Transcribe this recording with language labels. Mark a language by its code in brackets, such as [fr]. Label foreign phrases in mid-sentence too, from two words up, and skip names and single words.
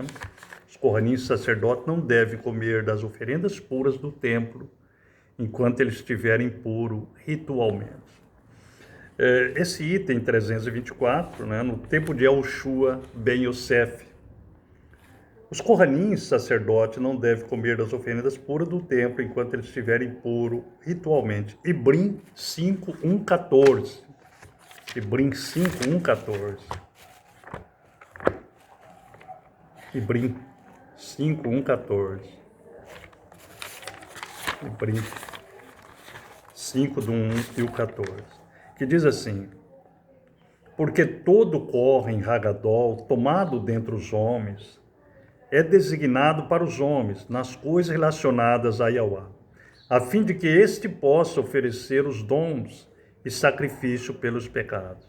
[pt] Os Kohanim sacerdotes não devem comer das oferendas puras do templo enquanto eles estiverem puros ritualmente. Esse item 324, né? No tempo de Yahushua ben Yosef, os Kohanim sacerdotes não devem comer das oferendas puras do templo enquanto eles estiverem puros ritualmente. Hebrim 5:1-14. Hebrim 5:1-14. Hebrim 5:1-14. Hebrim 5 do 1 e o 14. Que diz assim: porque todo corre em Hagadol, tomado dentre os homens, é designado para os homens, nas coisas relacionadas a Yahweh, a fim de que este possa oferecer os dons e sacrifício pelos pecados.